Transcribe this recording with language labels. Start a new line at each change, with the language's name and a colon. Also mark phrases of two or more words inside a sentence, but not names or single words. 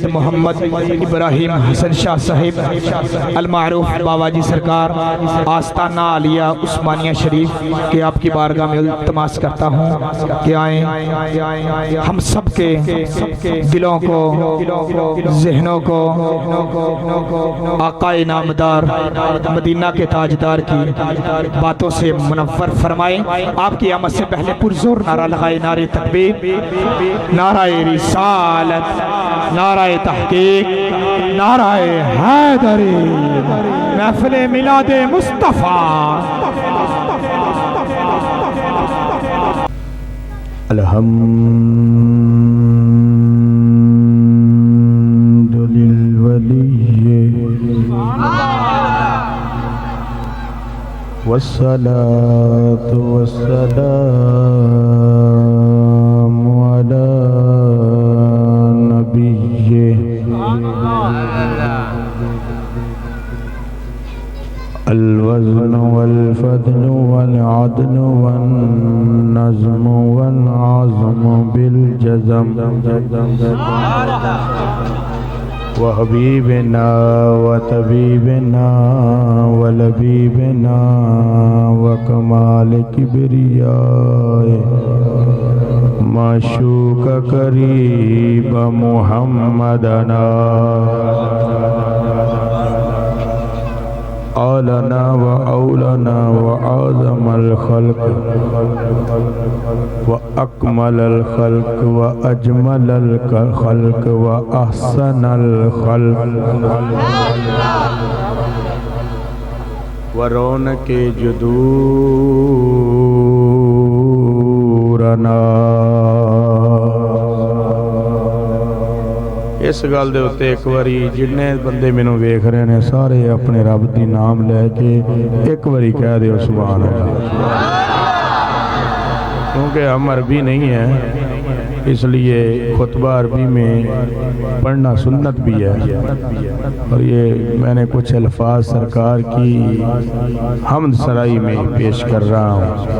Urdu: محمد ابراہیم حسن شاہ صاحب المعروف بابا جی سرکار آستانہ عالیہ عثمانیہ شریف کہ آپ کی بارگاہ میں التماس کرتا ہوں کہ آئیں ہم سب کے دلوں کو ذہنوں کو آقا نامدار مدینہ کے تاجدار کی باتوں سے منور فرمائیں. آپ کی آمد سے پہلے پرزور نعرہ لگائے، نعرہ تکبیر، نعرہ رسالت، نعرہ تحقیق، نعرہ حیدری، محفل میلاد مصطفیٰ.
Arabic: الحمد للولی والصلاة والسلام على نبيه الوزن والفضل والعدل والنظم والعظم بالجزم وحبیبنا وطبیبنا ولبیبنا وکمال کبریائے معشوق قریب محمدنا آلنا وأولنا وأعظم الخلق وأكمل الخلق وأجمل الخلق وأحسن الخلق ورونق جدورنا.
Punjabi: اس گل دے اتے ایک واری جننے بندے مینوں ویکھ رہے نے سارے اپنے رب دی نام لے کے ایک واری کہہ دیو سبحان اللہ،
Urdu: کیونکہ ہم عربی نہیں ہیں اس لیے خطبہ عربی میں پڑھنا سنت بھی ہے. اور یہ میں نے کچھ الفاظ سرکار کی حمد سرائی میں پیش کر رہا ہوں.